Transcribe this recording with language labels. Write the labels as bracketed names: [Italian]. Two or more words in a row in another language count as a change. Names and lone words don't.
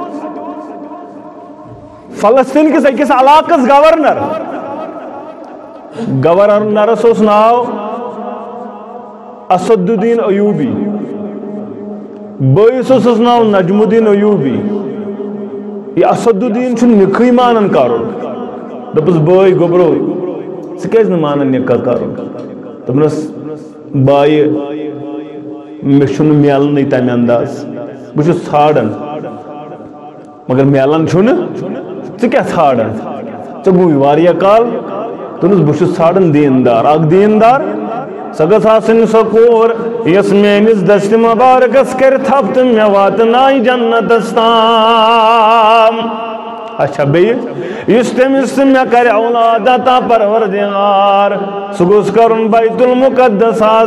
[Kashmiri] فلسطین کِس أکِس علاقس گورنرس اوس ناو اسد الدین ایوبی بٲیِس اوسُس ناو نجم الدین ایوبی یہ اسد الدین چھُ نِکاحٕے مانان کرُن دوٚپُس بٲے گوٚبرو ژٕ کیٛازِ نہٕ مانان نِکاح کرُن دوٚپنس بایہِ مےٚ چھُنہٕ میلنٕے تمہِ انداز بہٕ چھُس ژھانڈان مگر میلان چھُنہٕ ژٕ کیٛاہ ژھانڈان ژےٚ گوٚوُے واریاہ کال دوٚپنس بہٕ چھُس ژھانڈان دیندار اکھ دیندار سۄ گٔژھ آسٕنۍ سۄ کوٗر یۄس میٲنِس دستہِ مبارکس کرِ تھپھ تہٕ مےٚ واتنایہِ جنتس تام اچھا بیٚیہِ یُس تٔمِس تہٕ مےٚ کرِ اولاد عطا پروردگار سُہ گوٚژھ کرُن بیت المقدس